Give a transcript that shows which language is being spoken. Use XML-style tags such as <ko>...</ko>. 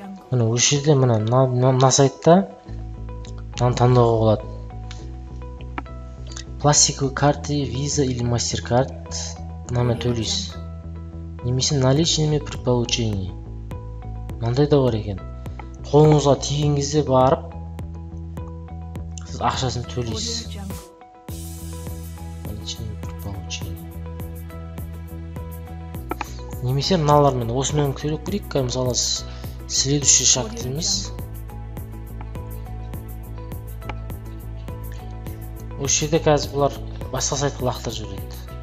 <kk>Мына осы жерде мына сайтта таңдауға болады.</kk> <ru>Пластиковый карты, виза или MasterCard</ru> <kk>мынаны төлейсіз. Немесе</kk> <ru>наличными при получении.</ru> <kk>Мынандай да бар екен. Қолыңызға тиген кезде барып, сіз ақшасын төлейсіз.</kk> <ru>Наличными при получении.</ru> <kk>Немесе мыналармен осымен төлеу керек. Мысалы</kk> <ru>следующий шаг</ru> <kk>дейміз. Осы жерде қазір бұлар басқа сайтқа лақтырып жібереді.</kk>